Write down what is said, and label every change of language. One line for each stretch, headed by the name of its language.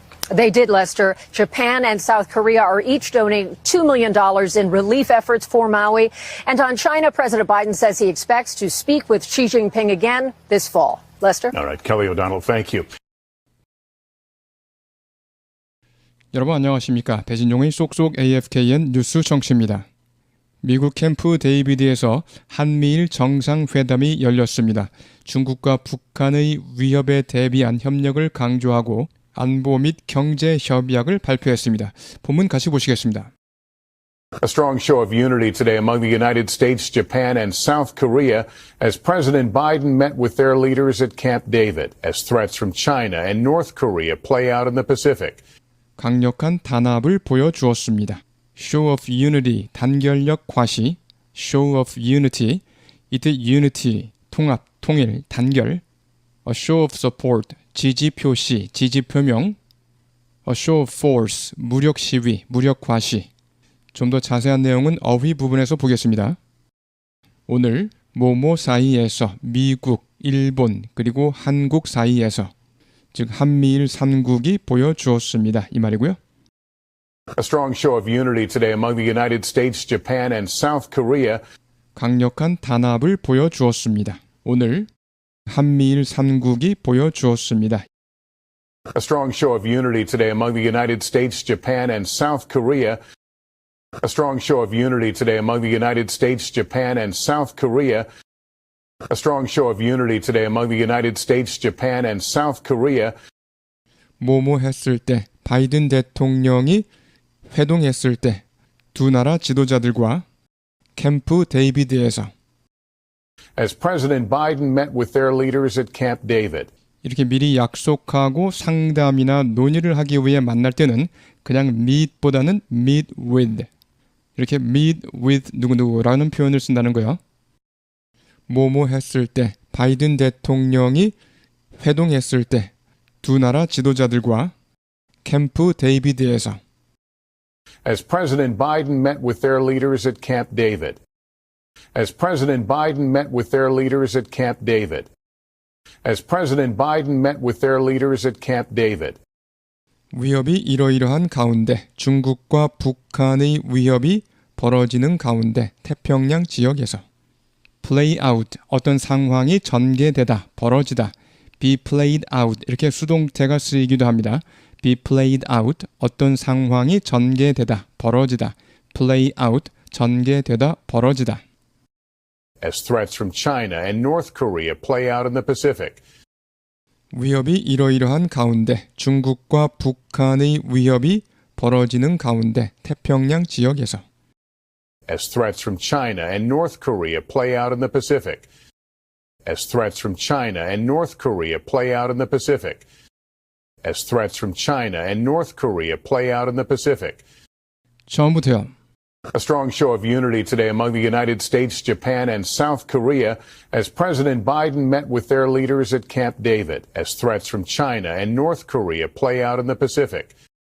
English: They did, Lester. Japan and South Korea are each donating $2 million in relief efforts for Maui. And on China, President Biden says he expects to speak with Xi Jinping again this fall. Lester? All right, Kelly O'Donnell, thank you.
Korean: 여러분 안녕하십니까? 배진용의 쏙쏙 AFKN 뉴스 정치입니다. 미국 캠프 데이비드에서 한미일 정상회담이 열렸습니다. 중국과 북한의 위협에 대비한 협력을 강조하고 안보 및 경제 협약을 발표했습니다. 본문 같이 보시겠습니다.
English: A strong show of unity today among the United States, Japan, and South Korea as President Biden met with their leaders at Camp David as threats from China and North Korea play out in the Pacific.
Korean: 강력한 단합을 보여주었습니다.
English: Show of unity,
Korean: 단결력 과시,
English: show of unity,
Korean: 이때
English: unity,
Korean: 통합, 통일, 단결,
English: A show of support,
Korean: 지지 표시, 지지 표명.
English: A show of force,
Korean: 무력 시위, 무력 과시. 좀 더 자세한 내용은 어휘 부분에서 보겠습니다. 오늘 모모 사이에서 미국, 일본, 그리고 한국 사이에서 즉 한미일 3국이 보여주었습니다. 이 말이고요.
English: A strong show of unity today among the United States, Japan, and South Korea.
Korean: 강력한 단합을 보여주었습니다. 오늘 한미일 3국이 보여주었습니다.
English: A strong show of unity today among the United States, Japan, and South Korea. A strong show of unity today among the United States, Japan, and South Korea. A strong show of unity today among the United States, Japan, and South Korea.
Korean: 뭐뭐 했을 때, 바이든 대통령이 회동했을 때 두 나라 지도자들과 캠프 데이비드에서
English: As President Biden met with their leaders at Camp David.
Korean: 이렇게 미리 약속하고 상담이나 논의를 하기 위해 만날 때는 그냥 meet보다는 meet with 이렇게 meet with 누구누구라는 표현을 쓴다는 거예요. 뭐뭐 했을 때, 바이든 대통령이 회동했을 때 두 나라 지도자들과 캠프 데이비드에서
English: As President Biden met with their leaders at Camp David. As President Biden met with their leaders at Camp David. As President Biden met with their leaders at Camp David.
Korean: 위협이 이러이러한 가운데 중국과 북한의 위협이 벌어지는 가운데 태평양 지역에서
English: play out,
Korean: 어떤 상황이 전개되다, 벌어지다,
English: be played out,
Korean: 이렇게 수동태가 쓰이기도 합니다.
English: be played out,
Korean: 어떤 상황이 전개되다, 벌어지다,
English: play out,
Korean: 전개되다, 벌어지다.
English: As threats from China and North Korea play out in the Pacific.
Korean: 위협이 이러이러한 가운데 중국과 북한의 위협이 벌어지는 가운데 태평양 지역에서
English: As threats from China and North Korea play out in the Pacific. As threats from China and North Korea play out in the Pacific. As threats from China and North Korea play out in the Pacific.
Korean: 처음부터요.
English: A strong show of unity today among the United States, Japan, and South Korea as President Biden met with their leaders at Camp David as threats from China and North Korea play out in the Pacific.